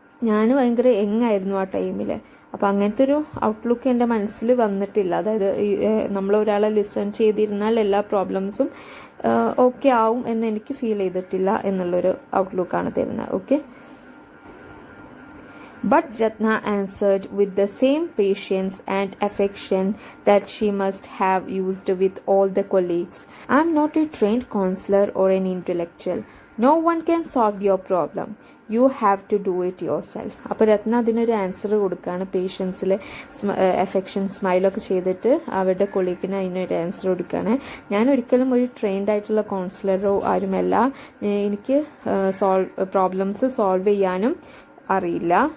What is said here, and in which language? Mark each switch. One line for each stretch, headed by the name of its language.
Malayalam: ഞാൻ ഭയങ്കര യങ്ങായിരുന്നു ആ ടൈമിൽ. അപ്പോൾ അങ്ങനത്തെ ഒരു ഔട്ട്ലുക്ക് എൻ്റെ മനസ്സിൽ വന്നിട്ടില്ല. അതായത് നമ്മൾ ഒരാളെ ലിസൺ ചെയ്തിരുന്നാൽ എല്ലാ പ്രോബ്ലംസും ഓക്കെ ആവും എന്ന് എനിക്ക് ഫീൽ ചെയ്തിട്ടില്ല എന്നുള്ളൊരു ഔട്ട്ലുക്കാണ് തരുന്നത്.
English: Okay, but Ratna answered with the same patience and affection that she must have used with all the colleagues. I am not a trained counselor or an intellectual. No one can solve your problem. You have to do it yourself.
Malayalam: അപ്പോൾ രത്ന അതിനൊരു answer കൊടുക്കുകയാണ്. പേഷ്യൻസിൽ affection സ്മൈലൊക്കെ ചെയ്തിട്ട് അവരുടെ കൊളീഗിന് അതിനൊരു answer കൊടുക്കുകയാണ്. ഞാൻ ഒരിക്കലും ഒരു ട്രെയിൻഡ് ആയിട്ടുള്ള കൗൺസിലറോ ആരുമല്ല. എനിക്ക് പ്രോബ്ലംസ് സോൾവ് ചെയ്യാനും അറിയില്ല.